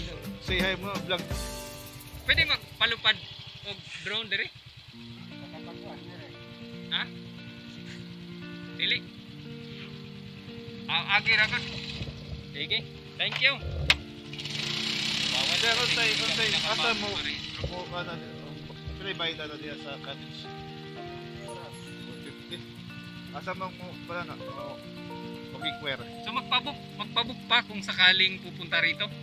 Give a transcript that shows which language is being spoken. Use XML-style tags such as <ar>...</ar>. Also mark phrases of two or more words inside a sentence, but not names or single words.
<en>Say hi</en> <ceb>mo, vlog. Pwede magpalupad o drone dire? Ha? Dili? Agi ra ka. Sige.</ceb> <en>Thank you.</en> <ceb>Sir, untay. Asa mo kana pwede bayad na diya sa cottage. 50. Asa mo pala na? Mag-inquire.</ceb> <tl>So magpabook pa kung sakaling pupunta rito.</tl>